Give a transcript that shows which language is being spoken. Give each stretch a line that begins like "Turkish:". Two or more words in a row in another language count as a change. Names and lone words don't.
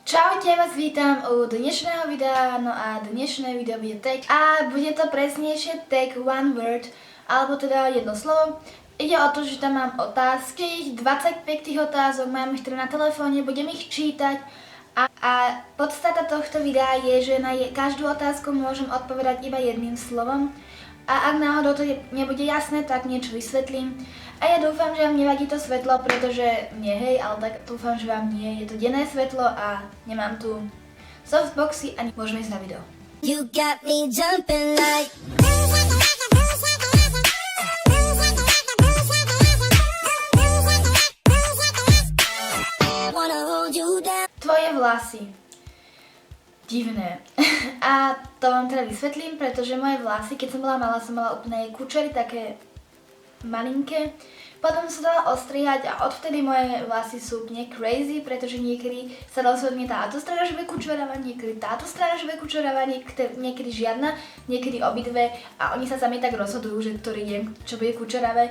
Slovak: Čaute, vás vítam u dnešného videa, no a dnešné video bude tag a bude to presnejšie
English: tag one word,
Slovak: alebo teda jedno slovo. Ide o to, že tam mám otázky, 25 tých otázok, mám ich teda na telefóne, budem ich čítať a podstata tohto videa je, že na každú otázku môžem odpovedať iba jedným slovom a ak náhodou to nebude jasné, tak niečo vysvetlím. A ja dúfam, že vám nevadí to svetlo, pretože mne hej, ale tak dúfam, že vám nie. Je to denné svetlo a nemám tu softboxy ani môžeme ísť na video.
English: You got me jumping like wanna hold you down.
Slovak: Tvoje vlasy. Divné. A to vám teda vysvetlím, pretože moje vlasy, keď som bola malá, som mala úplne kučery, také malinké. Potom som sa dala ostrihať a odvtedy moje vlasy sú úplne crazy, pretože niekedy sa rozhodne táto strana, že bude kučeravať, niekedy táto strana, že bude kučeravať, niekedy žiadna, niekedy obidve a oni sa sami tak rozhodujú, že ktorý deň čo bude kučeravé.